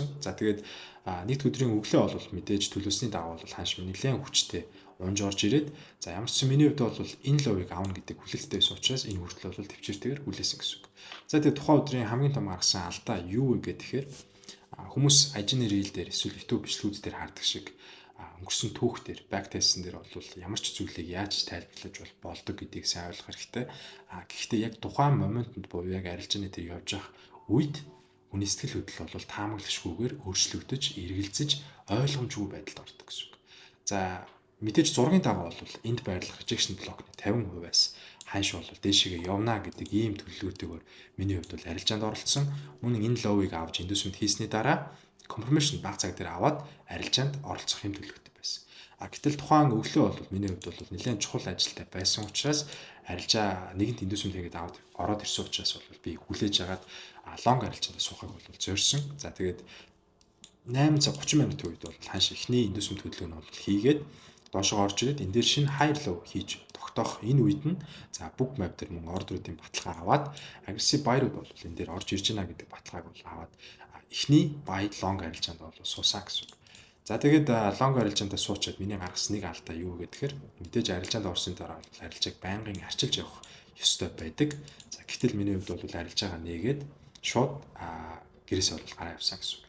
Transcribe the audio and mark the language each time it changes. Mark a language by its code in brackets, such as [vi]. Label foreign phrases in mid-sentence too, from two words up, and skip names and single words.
[mn] За тэгээд нэгд өдрийн өглөө бол мэдээж төлөвлөсний дагуу бол ханш нэлээд хүчтэй унж орж ирээд за ямар ч юм миний хувьд бол энэ ловыг авна гэдэг хүлээлттэй байсан учраас энэ хүртэл бол төвчээртэйгээр хүлээсэн гэсэн үг. За тэгээд тухайн өдрийн хамгийн том гаргасан алдаа юу вэ гэхээр хүмүүс ажны рeel дээр эсвэл YouTube бичлэгүүд дээр хардаг шиг өнгөрсөн түүх дээр [en] back test- [mn] эн дээр бол ямар ч зүйлийг яаж тайлбарлаж болдог гэдгийг сайн ойлгох хэрэгтэй. Гэхдээ яг тухайн моментод буюу яг арилжааны дээр явж явах үед хүний сэтгэл хөдлөл бол таамаглагчгүйгээр өөрчлөгдөж, эргэлзэж, ойлгомжгүй байдалд ордог гэсэн үг. За мэдээж зургийн дагуу бол энд байрлах [en] rejection block- [mn] ны 50%-аас ханш бол дээшээ явна гэдэг ийм төлөвлөгөөтэйгээр миний хувьд бол арилжаанд оролцсон. Мөн энэ ловыг авч индусмент хийсний дараа confirmation баг цаг дээр аваад арилжаанд оролцох юм төлөвлөгөөтэй байсан. Гэтэл тухайн өглөө бол миний хувьд бол нэлээд чухал ажилтай байсан учраас арилжаа нэгэнт индусмент хийгээд аваад ороод ирсэн учраас бол би хүлээж агаад лонг арилжаанд суухыг бол зорьсон. За тэгээд 8 цаг 30 минутын үед бол ханш ихний индусмент хөдөлгөөнд бол хийгээд доошоо орж ирээд энэ дээр шинэ [en] high low [mn] хийж тогтоох энэ үед нь за [en] book map [mn] дээр мөн ордеруудын баталгаа аваад [en] aggressive buy- [mn] рууд бол энэ дээр орж ирж байна гэдэг баталгааг бол аваад эхний [en] buy long [mn] арилжаанд бол суусаа гэсэн үг. За тэгээд long арилжаанд суучаад миний гаргасан нэг алдаа юу гэхээр мэдээж арилжаанд орсны дараа бол арилжааг байнгын арчилж явах ёстой байдаг. За гэтэл миний хувьд бол арилжаагаа нээгээд шууд гэрээсээ бол гараа явсан гэсэн үг.